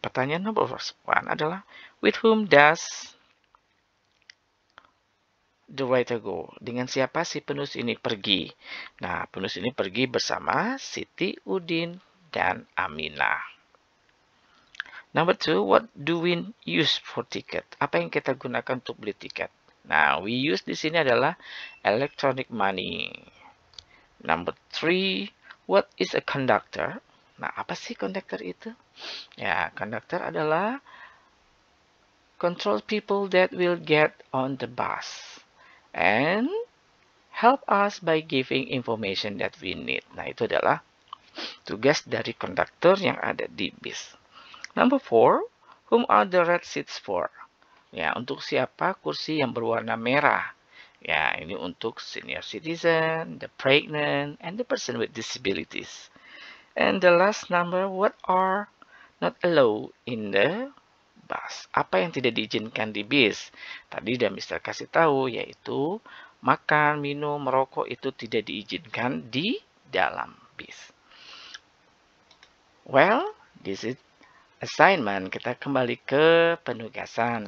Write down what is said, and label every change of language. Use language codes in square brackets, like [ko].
[id] Pertanyaan nomor 1 adalah, [en] with whom does the writer go? [id] Dengan siapa si penulis ini pergi? Nah, penulis ini pergi bersama Siti, Udin, dan Aminah. [en] Number 2, what do we use for ticket? [id] Apa yang kita gunakan untuk beli tiket? Nah, [en] we use [id] di sini adalah electronic money. [en] Number 3, what is a conductor? [id] Nah, apa sih conductor itu? [en] Ya, conductor adalah control people that will get on the bus and help us by giving information that we need. [id] Nah, itu adalah tugas dari konduktor yang ada di bis. [en] Number 4, whom are the red seats for? [id] Ya, untuk siapa kursi yang berwarna merah? Ya, ini untuk [en] senior citizen, the pregnant, and the person with disabilities. And the last number, what are not allowed in the bus? [id] Apa yang tidak diizinkan di bis? Tadi udah Mr. kasih tahu, yaitu makan, minum, merokok itu tidak diizinkan di dalam bis. [en] Well, this is assignment. [id] Kita kembali ke penugasan.